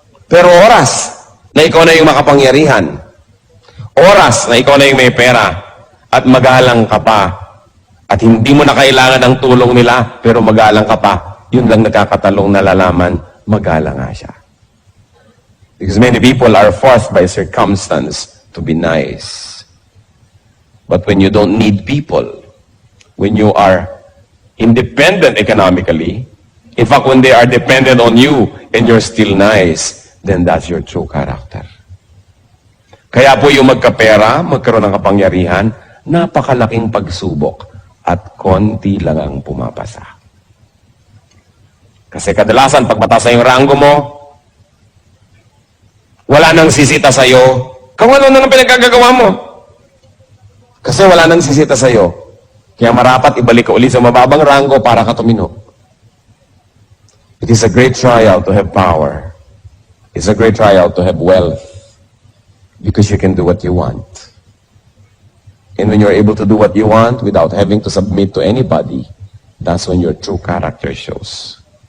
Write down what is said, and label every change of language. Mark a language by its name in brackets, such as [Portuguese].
[Filipino] Pero oras na ikaw na yung makapangyarihan. Oras na ikaw na yung may pera. At magalang ka pa. At hindi mo na kailangan ng tulong nila, pero magalang ka pa. Yun lang nakakatalong nalalaman, magalang nga siya. [English] Because many people are forced by circumstance to be nice. But when you don't need people, when you are independent economically, in fact, when they are dependent on you and you're still nice, then that's your true character. [Filipino] Kaya po yung magkapera, magkaroon ng kapangyarihan, napakalaking pagsubok at konti lang ang pumapasa. Kasi kadalasan, pag mataas na yung ranggo mo, wala nang sisita sa'yo, kung ano na pinagkagagawa mo. Kasi wala nang sisita sa'yo. Kaya marapat ibalik ka uli sa mababang ranggo para ka tumino. [English] It is a great trial to have power. It's a great trial to have wealth. Because you can do what you want. And when you're able to do what you want without having to submit to anybody, that's when your true character shows.